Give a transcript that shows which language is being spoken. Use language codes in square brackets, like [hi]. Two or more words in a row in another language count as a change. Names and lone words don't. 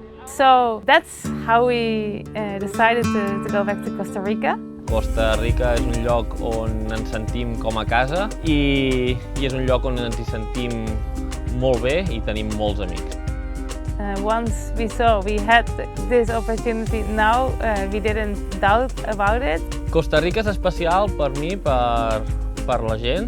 [en] So that's how we decided to go back to Costa Rica. [ca] Costa Rica és un lloc on ens sentim com a casa i és un lloc on ens hi sentim molt bé i tenim molts amics. [en] Once we saw we had this opportunity now, we didn't doubt about it. [ca] Costa Rica és especial per mi, per la gent.